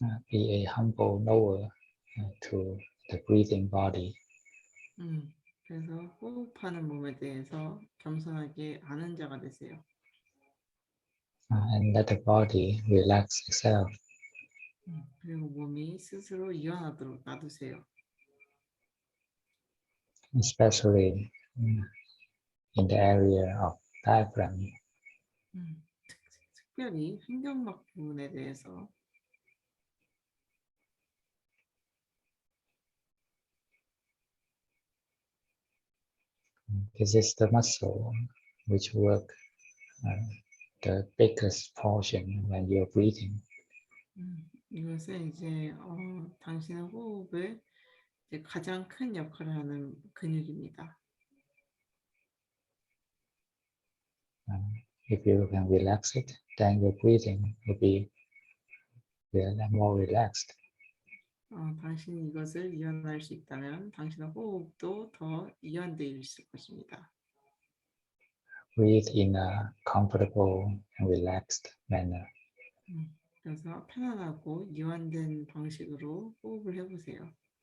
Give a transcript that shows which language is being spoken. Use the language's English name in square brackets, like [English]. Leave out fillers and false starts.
[English] be a humble knower to the breathing body. [Korean] 그래서 호흡하는 몸에 대해서 겸손하게 아는 자가 되세요. [English] And let the body relax itself. [Korean] 그리고 몸이 스스로 이완하도록 놔두세요. [English] Especially in the area of diaphragm. [Korean] 특별히 횡격막 부분에 대해서 [English] This is the muscle which work the biggest portion when you're breathing. [Korean] 이것은 이제 당신의 호흡에 이제 가장 큰 역할을 하는 근육입니다. [English] If you can relax it, then your breathing will be more relaxed. [Korean] 당신이 이것을 이완할 수 있다면 당신의 호흡도 더 이완되어 있을 것입니다. [English] Breathe in a comfortable and relaxed manner. [Korean] 그래서 편안하고 이완된 방식으로 호흡을 해보세요.